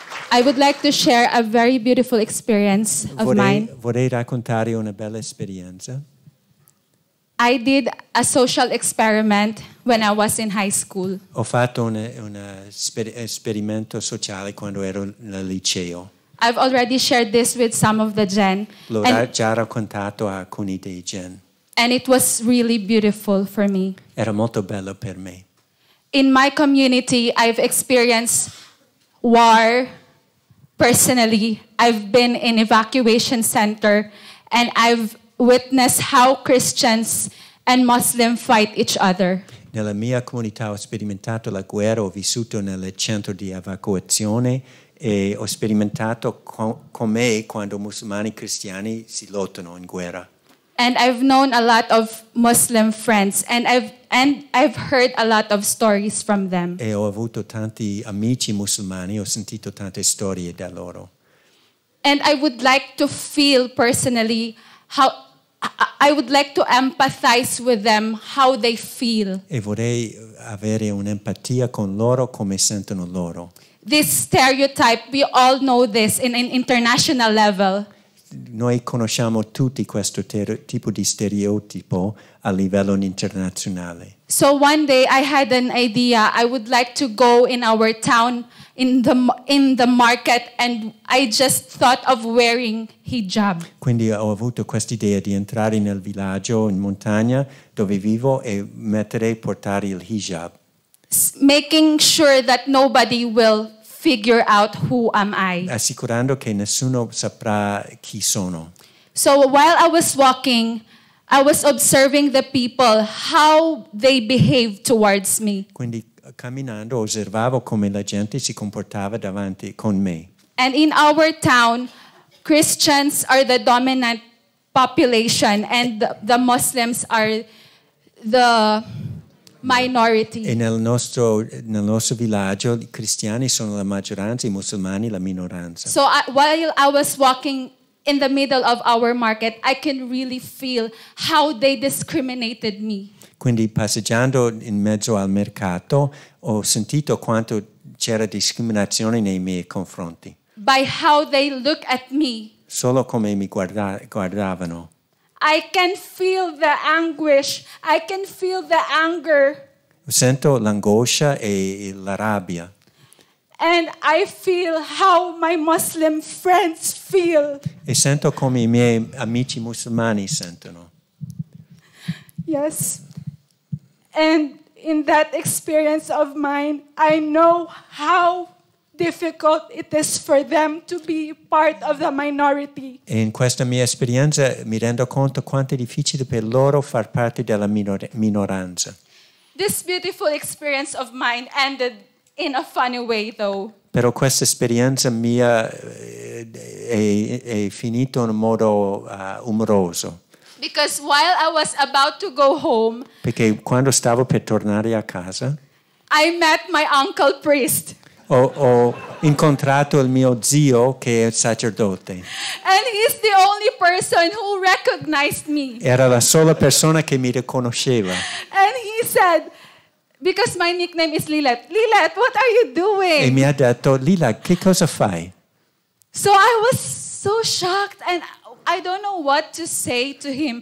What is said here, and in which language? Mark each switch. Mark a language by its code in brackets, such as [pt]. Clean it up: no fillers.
[en] I would like to share a very beautiful experience of mine. [it] Vorrei raccontare una bella esperienza. [en] I did a social experiment when I was in high school. [it] Ho fatto un esperimento sociale quando ero al liceo. [en] I've already shared this with some of the Gen, [it] L'ho già raccontato a alcuni dei Gen. [en] and it was really beautiful for me. [it] Era molto bello per me. [en] In my community, I've experienced war personally. I've been in evacuation center, and I've witnessed how Christians and Muslims fight each other. [it] Nella mia comunità ho sperimentato la guerra, ho vissuto nel centro di evacuazione e ho sperimentato com'è quando musulmani e cristiani si lottano in guerra. [en] And I've known a lot of Muslim friends, and I've heard a lot of stories from them. [it] E ho avuto tanti amici musulmani, ho sentito tante storie da loro. [en] And I would like to feel personally how I would like to empathize with them, how they feel. [it] E vorrei avere un'empatia con loro, come sentono loro. [en] This stereotype, we all know this in an international level. [it] Noi conosciamo tutti questo tipo di stereotipo a livello internazionale. [en] So one day I had an idea. I would like to go in our town in the market, and I just thought of wearing hijab. [it] Quindi ho avuto questa idea di entrare nel villaggio in montagna dove vivo e portare il hijab. [en] Making sure that nobody will figure out who am I. [it] Assicurando che nessuno saprà chi sono. [en] So while I was walking, I was observing the people, how they behave towards me. [it] Quindi camminando osservavo come la gente si comportava davanti con me. [en] And in our town, Christians are the dominant population and the Muslims are the minority. [it] E nel nostro villaggio i cristiani sono la maggioranza, i musulmani la minoranza. [en] So while I was walking in the middle of our market, I can really feel how they discriminated me. [it] Quindi passeggiando in mezzo al mercato ho sentito quanto c'era discriminazione nei miei confronti. [en] By how they look at me. [it] Solo come mi guardavano. [en] I can feel the anguish. I can feel the anger. [it] Sento l'angoscia e la rabbia. [en] And I feel how my Muslim friends feel. [it] E sento come i miei amici musulmani sentono. [en] Yes. And in that experience of mine, I know how difficult it is for them to be part of the minority. [it] E in questa mia esperienza mi rendo conto quanto è difficile per loro far parte della minoranza. [en] This beautiful experience of mine ended in a funny way, though. [it] Però questa esperienza mia è finita in un modo umoroso. [en] Because while I was about to go home, [it] Perché quando stavo per tornare a casa, [en] I met my uncle priest. [it] ho incontrato il mio zio che è sacerdote. [en] And he's the only person who recognized me. [it] Era la sola persona che mi riconosceva. [en] And he said, because my nickname is Lilet, Lilet, what are you doing? [it] E mi ha detto, Lila, che cosa fai? [en] So I was so shocked and I don't know what to say to him.